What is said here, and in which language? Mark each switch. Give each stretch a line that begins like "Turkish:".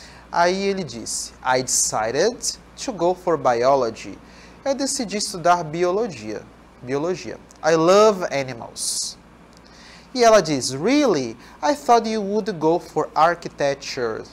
Portuguese: Aí ele disse:
English: I decided to go for biology.
Portuguese: Eu decidi estudar biologia.
English: I love animals.
Portuguese: E ela diz:
English: Really? I thought you would go for architecture.